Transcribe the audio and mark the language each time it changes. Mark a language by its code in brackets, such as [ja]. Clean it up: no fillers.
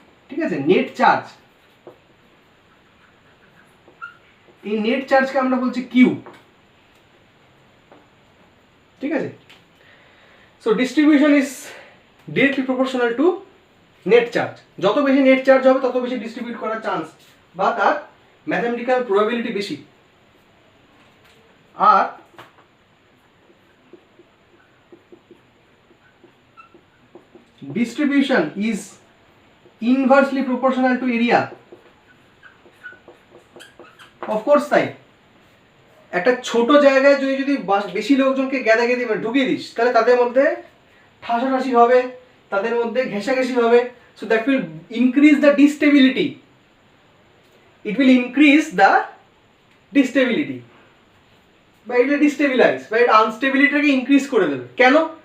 [bn] ঠিক আছে, net charge, এই নেট চার্জকে আমরা বলছি কিউ। [en] ঠিক আছে, so distribution is directly proportional to net charge. [bn] যত বেশি নেট চার্জ হবে তত বেশি ডিস্ট্রিবিউট করার চান্স বা তার ম্যাথমেটিক্যাল প্রবাবিলিটি বেশি। [en] আর distribution is inversely proportional to area. [bn] Of course তাই, একটা ছোট জায়গায় যদি বেশি লোকজনকে গ্যাদাগেদি ঢুকিয়ে দিস তাহলে তাদের মধ্যে ঠাসাঠাসি হবে, তাদের মধ্যে ঘেঁষাঘেঁষি হবে, [en] so that will increase the destability, [bn] it will increase the ডিস্টেবিলিটি বা এটা ডিস্টেবিলাইজ বা এটা আনস্টেবিলিটিটাকে ইনক্রিজ করে দেবে। কেন?